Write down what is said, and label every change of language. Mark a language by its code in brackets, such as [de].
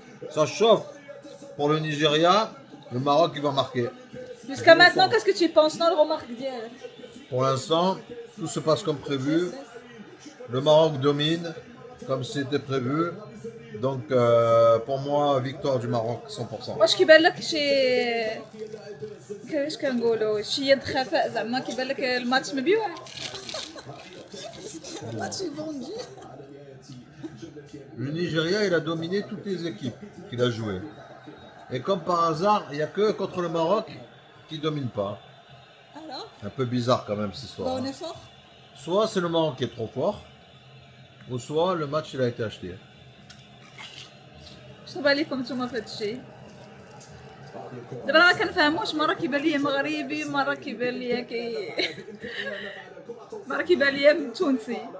[fr] Ça chauffe. Pour le Nigeria, le Maroc il va marquer. Jusqu'à maintenant, qu'est-ce que tu penses? Non, le remarque d'hier. Pour l'instant, tout se passe comme prévu. Le Maroc domine comme c'était prévu. Donc pour moi, victoire du Maroc 100%. [ar] واش كيبان لك شي كيفاش كنقولوا شي يد خفاء زعما كيبان لك الماتش مبيوع الماتش يفوندي [fr] Le Nigeria, il a dominé toutes les équipes qu'il a jouées. Et comme par hasard, il n'y a que contre le Maroc qui ne domine pas. alors Un peu bizarre quand même cette histoire. on hein. est fort Soit c'est le Maroc qui est trop fort, ou soit le match il a été acheté. [ar] شنو بالكم نتوما في هذا الشيء دابا ما كنفهموش مره كيبان ليا مغربي مره كيبان ليا مره كيبان ليا تونسي